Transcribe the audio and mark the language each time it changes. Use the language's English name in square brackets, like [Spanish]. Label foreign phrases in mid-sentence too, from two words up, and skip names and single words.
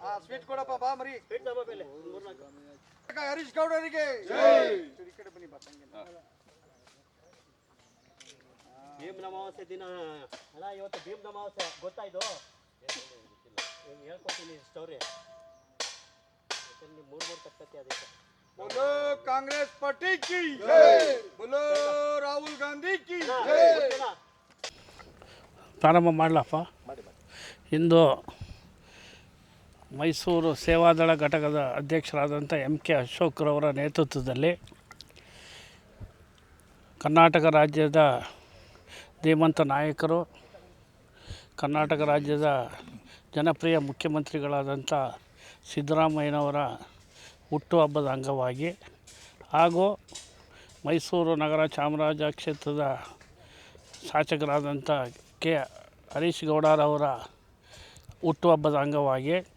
[Kannada] ಸ್ವೀಟ್ ಕೊಡಪ್ಪ ಬಾ ಮರಿ. ಹರೀಶ್ ಗೌಡ ಅವರಿಗೆ ಬನ್ನಿ. ಭೀಮ್ ಅಮಾವಾಸ್ಯೆ ದಿನ ಅಣ್ಣ, ಇವತ್ತು ಭೀಮ್ ಅಮಾವಾಸ್ಯೆ ಗೊತ್ತಾಯ್ತು. ಹೇಳ್ಕೊಡ್ತೀನಿ ಸ್ಟೋರಿ. ಯಾಕಂದ್ರೆ 3 ತಕ್ಕತ್ತೆ ಅದಕ್ಕೆ. [Hindi] बोलो कांग्रेस पार्टी की जय, बोलो राहुल गांधी की जय. [Kannada] ಪ್ರಾರಂಭ ಮಾಡಲಪ್ಪ. ಇಂದು ಮೈಸೂರು ಸೇವಾದಳ ಘಟಕದ ಅಧ್ಯಕ್ಷರಾದಂಥ MK ಅಶೋಕ್ರವರ ನೇತೃತ್ವದಲ್ಲಿ ಕರ್ನಾಟಕ ರಾಜ್ಯದ ಧೀಮಂತ ನಾಯಕರು, ಕರ್ನಾಟಕ ರಾಜ್ಯದ ಜನಪ್ರಿಯ ಮುಖ್ಯಮಂತ್ರಿಗಳಾದಂಥ ಸಿದ್ದರಾಮಯ್ಯನವರ ಹುಟ್ಟುಹಬ್ಬದ ಅಂಗವಾಗಿ ಹಾಗೂ ಮೈಸೂರು ನಗರ ಚಾಮರಾಜ ಕ್ಷೇತ್ರದ ಶಾಸಕರಾದಂಥ ಕೆ ಹರೀಶ್ ಗೌಡರವರ ಹುಟ್ಟುಹಬ್ಬದ ಅಂಗವಾಗಿ